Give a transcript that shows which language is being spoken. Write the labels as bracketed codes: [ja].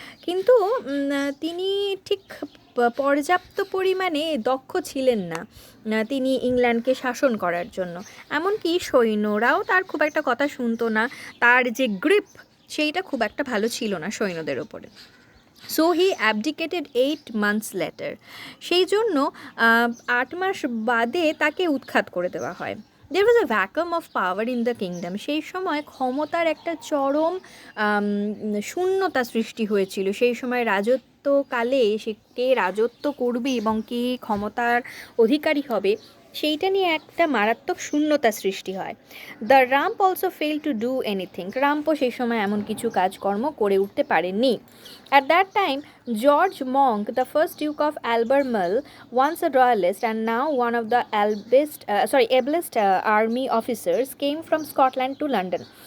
[bn] কিন্তু তিনি ঠিক পর্যাপ্ত পরিমাণে দক্ষ ছিলেন না তিনি ইংল্যান্ডকে শাসন করার জন্য। এমনকি সৈন্যরাও তার খুব একটা কথা শুনতো না, তার যে গ্রিপ সেইটা খুব একটা ভালো ছিল না সৈন্যদের ওপরে। [en] So he abdicated 8 months later। [bn] সেই জন্য 8 মাস বাদে তাকে উৎখাত করে দেওয়া হয়। [en] There was a vacuum of power in the kingdom। [bn] সেই সময় ক্ষমতার একটা চরম শূন্যতা সৃষ্টি হয়েছিল। সেই সময় রাজত্বকালে সে কে রাজত্ব করবে এবং কে ক্ষমতার অধিকারী হবে, সেইটা নিয়ে একটা মারাত্মক শূন্যতা সৃষ্টি হয়। [en] The Rump also fell to do anything. [bn] রাম্পও সেই সময় এমন কিছু কাজকর্ম করে উঠতে পারেননি। [en] At that time, George Monk, the first Duke of Albemarle, once a royalist and now one of the ablest army officers, came from Scotland to London.